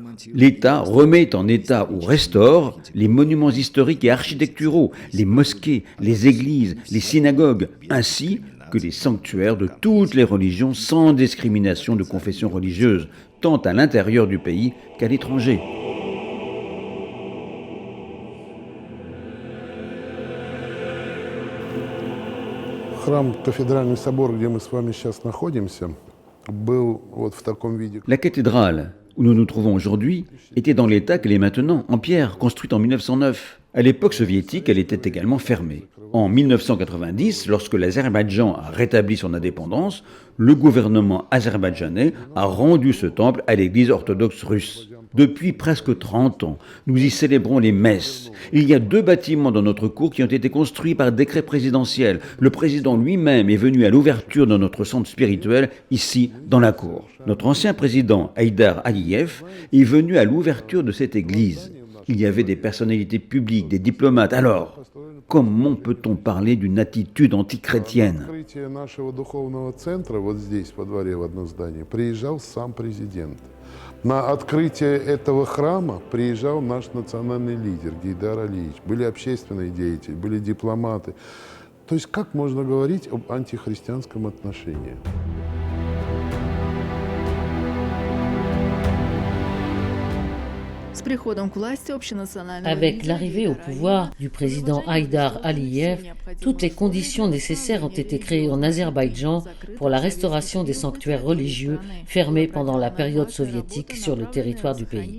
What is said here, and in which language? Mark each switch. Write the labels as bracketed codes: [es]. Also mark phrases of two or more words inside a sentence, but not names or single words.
[fr] L'État remet en état ou restaure les monuments historiques et architecturaux, les mosquées, les églises, les synagogues, ainsi que les sanctuaires de toutes les religions sans discrimination de confession religieuse, tant à l'intérieur du pays qu'à l'étranger. [ru] Храм, кафедральный собор, где мы с вами сейчас находимся, был вот в таком виде. [fr] La cathédrale où nous nous trouvons aujourd'hui était dans l'état qu'elle est maintenant, en pierre, construite en 1909. À l'époque soviétique, elle était également fermée. En 1990, lorsque l'Azerbaïdjan a rétabli son indépendance, le gouvernement azerbaïdjanais a rendu ce temple à l'église orthodoxe russe. Depuis presque 30 ans, nous y célébrons les messes. Il y a 2 bâtiments dans notre cour qui ont été construits par décret présidentiel. Le président lui-même est venu à l'ouverture de notre centre spirituel, ici, dans la cour. Notre ancien président, Haïdar Aliyev, est venu à l'ouverture de cette église. Il y avait des personnalités publiques, des diplomates. Alors, comment peut-on parler d'une attitude antichrétienne ? [ru] Открытие нашего духовного центра вот здесь, во дворе, в одно здание, приезжал сам президент. На открытие этого храма приезжал наш национальный лидер Гейдар Алиевич. Были общественные деятели, были дипломаты. То есть как можно говорить об антихристианском отношении? [fr] Avec l'arrivée au pouvoir du président Haïdar Aliyev, toutes les conditions nécessaires ont été créées en Azerbaïdjan pour la restauration des sanctuaires religieux fermés pendant la période soviétique sur le territoire du pays.